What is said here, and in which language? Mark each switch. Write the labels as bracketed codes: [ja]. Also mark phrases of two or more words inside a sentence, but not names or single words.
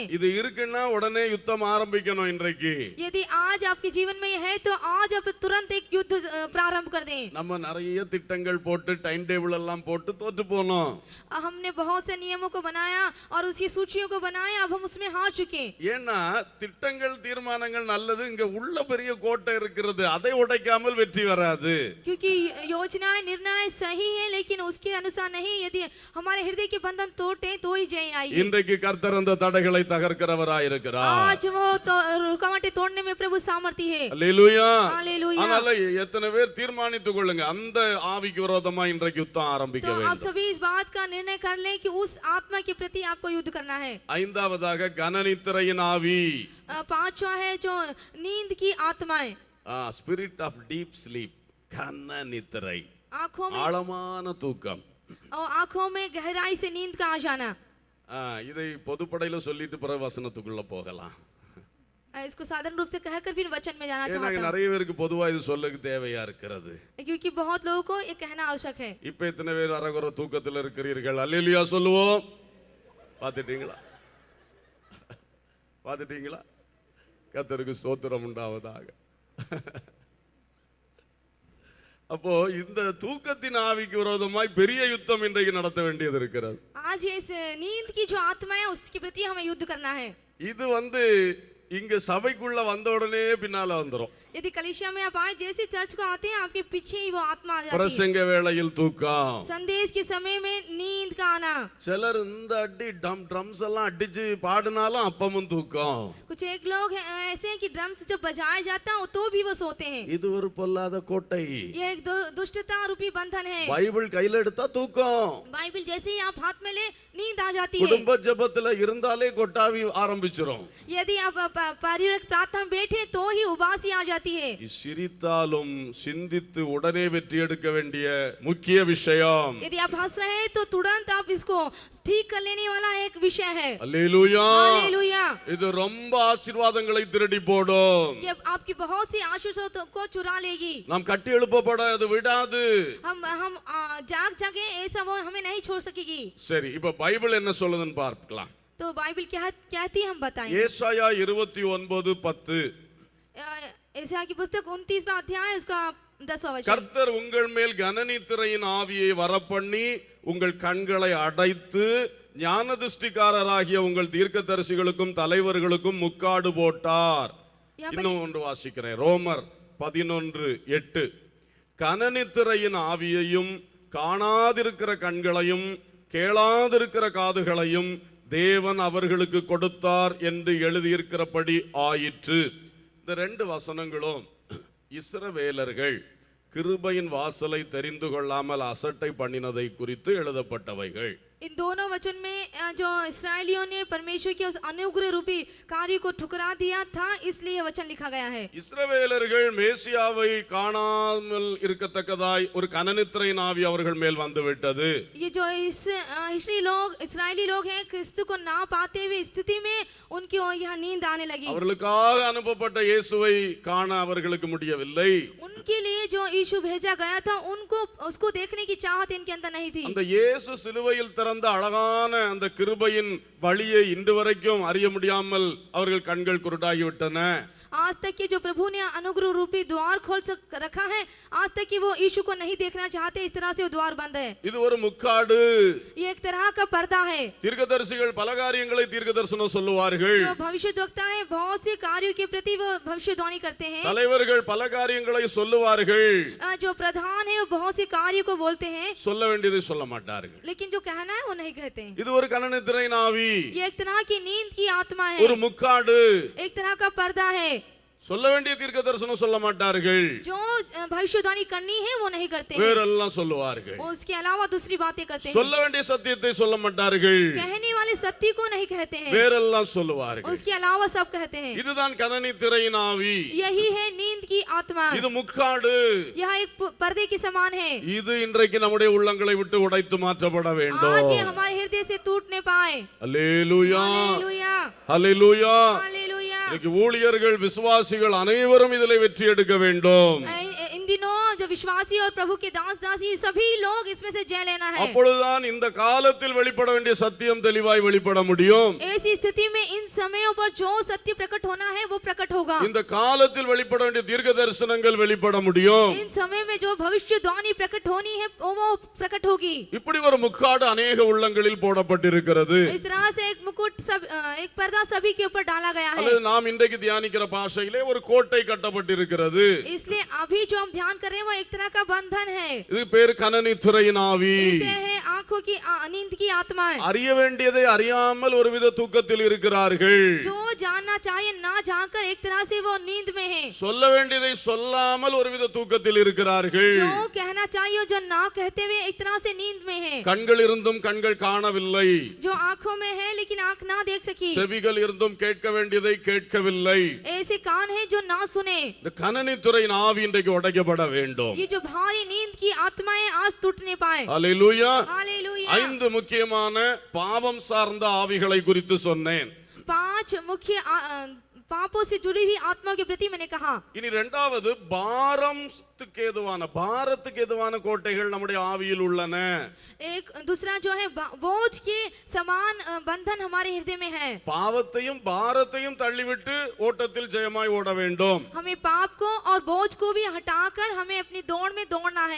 [ta] இது இருக்குன்னா உடனே யுத்தம் ஆரம்பிக்கணும் இன்றைக்கு. [hi] यदि आज आपके जीवन में है तो आज आप तुरंत एक युद्ध प्रारंभ कर दें. [ta] நம்ம நிறைய திட்டங்கள் போட்டு [en] time table [ta] எல்லாம் போட்டு தோற்று போனோம். [hi] हमने बहुत से नियमों को बनाया और उसकी सूचियों को बनाया, अब हम उसमें हार चुके. [ta] ஏன்னா திட்டங்கள் தீர்மானங்கள் நல்லது, இங்க உள்ள பெரிய கோட்டை இருக்கிறது, அதை உடைக்காமல் வெற்றி வராது. [hi] क्योंकि योजनाएं निर्णय सही है लेकिन उसके अनुसार नहीं. यदि हमारे हृदय के बंधन तोड़े तो ही जय आएगी. [ta] இன்றைக்கு கர்த்தர் அந்த தடைகளை தகர்க்கிறவராய் இருக்கிறார். [hi] आज वो रुकावटें तोड़ने में प्रभु सामर्थ्य है. [ta] அல்லேலூயா. [hi] हालेलुया. [ta] அதனால எத்தனை பேர் தீர்மானித்துக் கொள்ளுங்க, அந்த ஆவிக்கு விரோதமா இன்றைக்கு யுத்தம் ஆரம்பிக்க [hi] तो आप [ta] வேண்டும். [hi] सभी इस बात का निर्णय कर लें कि उस आत्मा के प्रति आपको युद्ध करना है. [ta] ஐந்தாவதாக கனநித்திரையின் ஆவி. [hi] पांचवा है जो नींद की आत्माएं. [en] spirit of deep sleep. கனநித்திரை, [hi] आंखों में [ta] ஆழமான தூக்கம். [hi] और आंखों में गहराई से नींद का आ जाना. [ta] இதை பொதுப்படையில சொல்லிட்டு பிறகு வசனத்துக்குள்ள போகலாம். [hi] इसको साधारण रूप से कहकर फिर वचन में जाना [ta] ஏன்னா [hi] चाहता हूं. [ta] நிறைய பேருக்கு பொதுவா இது சொல்லுக்கு தேவையா இருக்கிறது. [hi] क्योंकि बहुत लोगों को ये कहना आवश्यक है. [ta] இப்ப எத்தனை பேர் அரகுற தூக்கத்தில் இருக்கிறீர்கள்? அல்லேலூயா சொல்லுவோம். பார்த்துட்டீங்களா? பார்த்துட்டீங்களா? கர்த்தருக்கு ஸ்தோத்திரம் உண்டாவதாக. அப்போ இந்த தூக்கத்தின் ஆவிக்கு விரோதமாய் பெரிய யுத்தம் இன்றைக்கு நடத்த வேண்டியது இருக்கிறது. [hi] आज इस नींद की जो आत्मा है उसके प्रति हमें युद्ध करना है. [ta] இது இங்க சபைக்குள்ள வந்த உடனே பின்னால வந்துரும். [hi] यदि कलीसिया में आप आए, जैसे चर्च को आते हैं आपके पीछे ही वो आत्मा आ जाती है. [ta] பிரசங்க வேளையில் தூக்கம். [hi] संदेश के समय में नींद का आना. [ta] சிலர் இந்த அடி ड्रम्स எல்லாம் அடிச்சு பாடினாலும் அப்பமும் தூக்கம். [hi] कुछ एक लोग ऐसे हैं कि ड्रम्स जब बजाया जाता है तो भी वो सोते हैं. [ta] இது ஒரு பொல்லாத கோட்டை. [hi] ये एक दुष्टता रूपी बंधन है. [ta] பைபிள் கையில எடுத்தா தூக்கம். [hi] बाइबल जैसे ही आप हाथ में ले नींद आ जाती है. [ta] குடும்ப ஜெபத்துல இருந்தாலே கொட்டாவி ஆரம்பிச்சிரும். [hi] यदि आप पारिवारिक प्रार्थना में बैठे तो ही उबासी आ जाती है. [ta] சிரித்தாலும் சிந்தித்து உடனே வெற்றி எடுக்க வேண்டிய முக்கிய விஷயம். [hi] यदि आप हंस रहे हैं तो तुरंत आप इसको ठीक कर लेने वाला एक विषय है. [ta] அல்லேலூயா. [hi] हालेलुया. [ta] இது ரொம்ப ஆசீர்வாதங்களை திருடி போடும். [hi] ये आपकी बहुत सी आशीषों को चुरा लेगी. [ta] நாம் கட்டி எழுப்பப்பட அது விடாது. [hi] हम जाग जागे ऐसा वो हमें नहीं छोड़ सकेगी. [ta] சரி, இப்ப பைபிள் என்ன சொல்லுதுன்னு பார்க்கலாம். [hi] तो बाइबल क्या कहती है हम बताएं. [ta] ஏசாயா 29:10. [hi] एसाया की पुस्तक 29वां अध्याय उसका 10वां वचन. [ta] கர்த்தர் உங்கள் மேல் கனநித்திரையின் ஆவியை வரப்பண்ணி உங்கள் கண்களை அடைத்து ஞானதிஷ்டிக்காரராகிய உங்கள் தீர்க்கதரிசிகளுக்கும் தலைவர்களுக்கும் முக்காடு போட்டார். இன்னும் ஒன்று வாசிக்கிறேன், ரோமர் 11:8. கனநித்திரையின் ஆவியையும் காணாதிருக்கிற கண்களையும் கேளாதிருக்கிற காதுகளையும் தேவன் அவர்களுக்கு கொடுத்தார் என்று எழுதியிருக்கிறபடி ஆயிற்று. இந்த ரெண்டு வசனங்களும் இஸ்ரவேலர்கள் கிருபையின் வாசலை தெரிந்து கொள்ளாமல் அசட்டை பண்ணினதை குறித்து எழுதப்பட்டவைகள். [hi] इन दोनों वचन में जो इस्राएलियों ने परमेश्वर के उस अनुग्रह रूपी कार्य को ठुकरा दिया था, इसलिए यह वचन लिखा गया है. [ta] இஸ்ரவேலர்கள் மேசியாவை காணாமல் இருக்கத்தக்கதாய் ஒரு கனநித்திரையின் ஆவி அவர்கள் மேல் வந்து விட்டது. [hi] ये जो इस्राएली लोग हैं, क्रिस्तु को ना पाते हुए स्थिति में उनकी यह नींद आने लगी. [ta] அவர்களுக்காக அனுப்பப்பட்ட இயேசுவை காண அவர்களுக்கு முடியவில்லை. [hi] उनके लिए जो यीशु भेजा गया था उनको उसको देखने की चाहत इनके अंदर नहीं थी. [ta] அந்த இயேசு சிலுவையில் அந்த அழகான அந்த கிருபையின் வழியை இன்று வரைக்கும் அறிய முடியாமல் அவர்கள் கண்கள் குருடாகிவிட்டன. [hi] आज तक कि जो प्रभु ने अनुग्रह रूपी द्वार रखा है, आज तक कि वो यीशु को नहीं देखना चाहते, इस तरह से वो द्वार बंद है। [ta] இது ஒரு முக்காடு. [hi] ये एक तरह का पर्दा है। [ta] தீர்க்கதரிசிகள் பல காரியங்களை தீர்க்கதரிசனம் சொல்லுவார்கள். [hi] जो भविष्यद्वक्ता है बहुत से कार्यों के प्रति वो भविष्यवाणी करते हैं। [ta] தலைவர்கள் பல காரியங்களை சொல்லுவார்கள். [hi] जो प्रधान है वो बहुत से कार्यों को बोलते हैं, [ta] சொல்ல வேண்டியதை சொல்ல மாட்டார்கள். [hi] लेकिन जो कहना है वो नहीं कहते हैं। [ta] இது ஒரு கனநித்திரையின் ஆவி. [hi] ये एक तरह की नींद की आत्मा है, [ta] ஒரு முக்காடு. [hi] एक तरह का पर्दा है। [ta] சொல்ல வேண்டிய தீர்க்கதரிசனம் சொல்ல மாட்டார்கள். [hi] जो भविष्यवाणी करनी है वो नहीं करते हैं, [ta] வேறெல்லாம் சொல்லுவார்கள். [hi] उसके अलावा दूसरी बातें करते हैं। [ta] சொல்ல வேண்டிய சத்தியத்தை சொல்ல மாட்டார்கள். [hi] कहने वाले सत्य को नहीं कहते हैं, [ta] வேறெல்லாம் சொல்லுவார்கள். [hi] उसके अलावा सब कहते हैं। [ta] இதுதான் கனநித்திரையின் ஆவி. [hi] यही है नींद की आत्मा। [ta] இது முக்காடு. [hi] यह एक पर्दे के समान है। [ta] இது இன்றைக்கு நம்முடைய உள்ளங்களை விட்டு உடைத்து மாற்றப்பட வேண்டும். [hi] आज ये हमारे हृदय से टूटने पाए। [ta] அல்லேலூயா, [hi] हालेलुया, [ta] அல்லேலூயா. [hi] हालेलुया। [ta] இன்னைக்கு ஊழியர்கள் விசுவாசிகள் அனைவரும் இதிலே வெற்றி எடுக்க வேண்டும். [hi] इन दिनों जो विश्वासी और प्रभु के दास दासी सभी लोग इसमें से जय लेना है। [ta] அப்பொழுதுதான் இந்த காலத்தில் வெளிப்பட வேண்டிய சத்தியம் தெளிவாய் வெளிப்பட முடியும். [hi] ऐसी स्थिति में इन समयों पर जो सत्य प्रकट होना है वो प्रकट होगा। [ta] இந்த காலத்தில் வெளிப்பட வேண்டிய தீர்க்க தரிசனங்கள் வெளிப்பட முடியும். [hi] इन समय में जो भविष्यवाणी प्रकट होनी है वो प्रकट होगी। [ta] இப்படி ஒரு முக்காடு अनेक உள்ளங்களில் போடப்பட்டிருக்கிறது. [hi] इस तरह से एक मुकुट एक पर्दा सभी के ऊपर डाला गया है। [ta] அது நாம் இன்றைக்கு தியானிக்கிற பாஷையிலே ஒரு கோட்டை கட்டப்பட்டிருக்கிறது. [hi] इसलिए अभी जो हम ध्यान कर रहे हैं वो एक तरह का बंधन है। [ta] இது பேர் கனநித்திரையின் ஆவி. [hi] इसे है आंखों की नींद की आत्मा है। [ta] அறிய வேண்டியதை அறியாமல் ஒருவித தூக்கத்தில் இருக்கிறார்கள். [hi] जो जानना चाहिए ना जानकर एक तरह से वो नींद में है। [ta] சொல்ல வேண்டியதை சொல்லாமல் ஒருவித தூக்கத்தில் இருக்கிறார்கள். [hi] जो कहना चाहिए जो ना कहते हुए एक तरह से नींद में है। [ta] கண்கள் இருந்தும் கண்கள் காணவில்லை. [hi] जो आंखों में है लेकिन आंख ना देख सकी। [ta] செவிகள் இருந்தும் கேட்க வேண்டியதை கேட்கவில்லை. [hi] ऐसे कान है जो ना सुने। [ta] இந்த கனநித்திரையின் ஆவி இன்றைக்கு உடைக்கப்பட வேண்டும். [hi] ये जो भारी नींद की आत्माएं आज टूटने पाए। [ta] அல்லேலூயா. [hi] हालेलुया। [ta] 5 முக்கியமான பாவம் சார்ந்த ஆவிகளை குறித்து சொன்னேன். [hi] 5 मुख्य पापों से जुड़ी हुई आत्माओं के प्रति मैंने कहा। [ta] இனி இரண்டாவது பாரத்துக்கு எதுவான கோட்டைகள் நம்முடைய ஆவியில் உள்ளன. [hi] एक दूसरा जो है बोझ के समान बंधन हमारे हृदय में है। [ta] பாவத்தையும் பாரத்தையும் தள்ளிவிட்டு ஓட்டத்தில் ஜெயமாய் ஓட வேண்டும். [hi] हमें पाप को और बोझ को भी हटाकर हमें अपनी दौड़ में दौड़ना है।